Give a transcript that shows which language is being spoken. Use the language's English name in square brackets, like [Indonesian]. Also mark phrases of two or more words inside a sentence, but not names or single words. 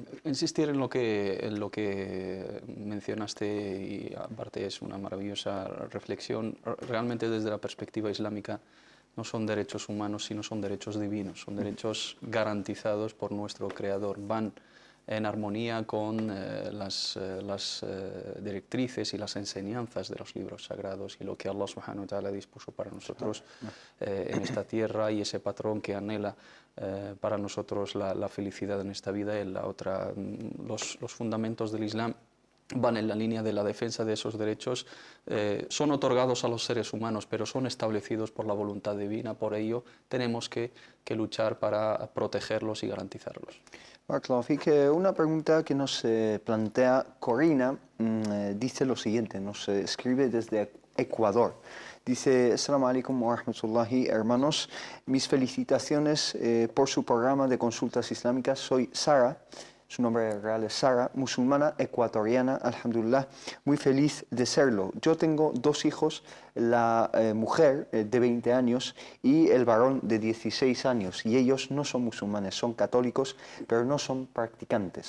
[Spanish] Insistir en lo que mencionaste, y aparte es una maravillosa reflexión. Realmente, desde la perspectiva islámica, no son derechos humanos, sino son derechos divinos, son derechos garantizados por nuestro Creador. Van en armonía con las directrices y las enseñanzas de los libros sagrados y lo que [Arabic] الله سبحانه وتعالى [Spanish] dispuso para nosotros en esta tierra, y ese patrón que anhela para nosotros la felicidad en esta vida y en la otra. Los fundamentos del Islam van en la línea de la defensa de esos derechos, son otorgados a los seres humanos, pero son establecidos por la voluntad divina. Por ello, tenemos que luchar para protegerlos y garantizarlos. Una pregunta que nos plantea Corina dice lo siguiente, nos escribe desde Ecuador. Dice: [Arabic] السلام عليكم ورحمة الله, [Spanish] hermanos, mis felicitaciones por su programa de consultas islámicas. Soy Sara. Su nombre real es Sara, musulmana ecuatoriana, alhamdulillah, muy feliz de serlo. Yo tengo 2 hijos, la mujer de 20 años y el varón de 16 años, y ellos no son musulmanes, son católicos, pero no son practicantes.